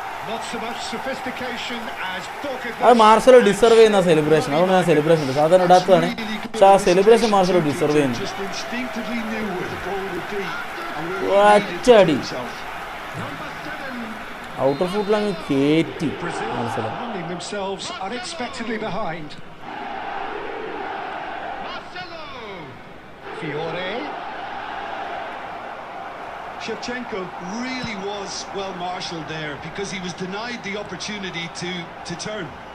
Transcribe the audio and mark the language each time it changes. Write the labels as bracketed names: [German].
[English] Not so much sophistication as doggedness. [Malayalam] അത് Marcelo deserve ചെയ്യുന്ന celebration. അതുകൊണ്ട് ഞാൻ സെലിബ്രേഷൻ ഉണ്ട്. സാധാരണ ഇടാത്തതാണ്, പക്ഷെ ആ സെലിബ്രേഷൻ മാർസലോ ഡിസർവ് ചെയ്യുന്നു. [English] Just instinctively knew where the ball would be. [Malayalam] ഒറ്റയടി outer ഫുട്ടിൽ അങ്ങ് കയറ്റി [English] Brazil [Malayalam] Marcelo. [English] finding themselves unexpectedly behind. Marcelo. Fiore. Shevchenko really was well marshalled there because he was denied the opportunity to turn.